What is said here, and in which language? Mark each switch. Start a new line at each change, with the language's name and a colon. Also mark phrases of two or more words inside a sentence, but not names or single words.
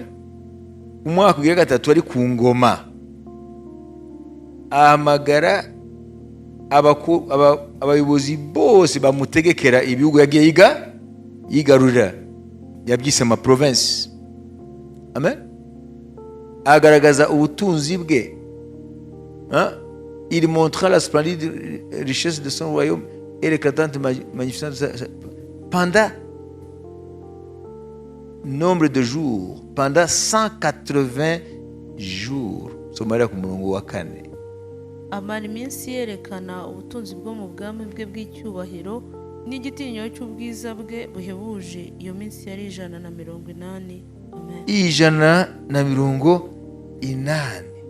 Kinyarwanda: Umwaka ugira gatatu ari ku ngoma, ahamagara abayobozi bose bamutegekera ibihugu yagiye yigarurira, yabyise ama province. Amen. Agaragaza ubutunzi bwe.
French: Il montra la splendide richesse de son royaume et l'éclatante magnificence pendant nombre de jours, pendant 180 jours.
Kinyarwanda: Somalia ku murongo wa kane. Amara iminsi yerekana ubutunzi bwo mu bwami bwe bw'icyubahiro n'igitinyiro cy'ubwiza bwe buhebuje. Iyo minsi yari 180. Amen. 180.